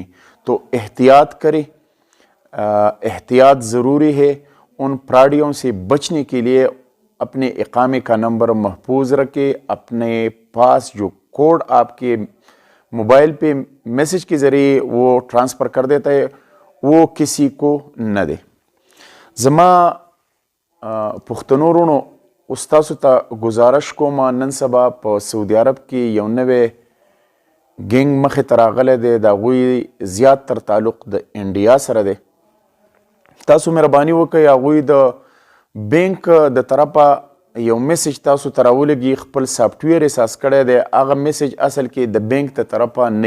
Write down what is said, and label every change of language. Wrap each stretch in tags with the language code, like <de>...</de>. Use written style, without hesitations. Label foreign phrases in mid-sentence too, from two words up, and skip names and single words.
<ur>تو احتیاط کرے، احتیاط ضروری ہے۔ ان فراڈیوں سے بچنے کے لیے اپنے اقامے کا نمبر محفوظ رکھے، اپنے پاس جو کوڈ آپ کے موبائل پہ میسج کے ذریعے وہ ٹرانسفر کر دیتا ہے وہ کسی کو نہ دے۔</ur> <ps>زما پښتنو رونو استاسو ته گزارش کوم نن سبا په سعودي عرب کې یو نوی ګینګ مخې ته راغلی دی، د هغوی زیات تر تعلق د انډیا سره دی۔ تاسو مهرباني وکړئ هغوی د بینک د طرفه یو میسج تاسو ته راولګي، خپل سافټویر احساس کړی دی، هغه میسج اصل کې د بینک د طرفه نه وي۔</ps>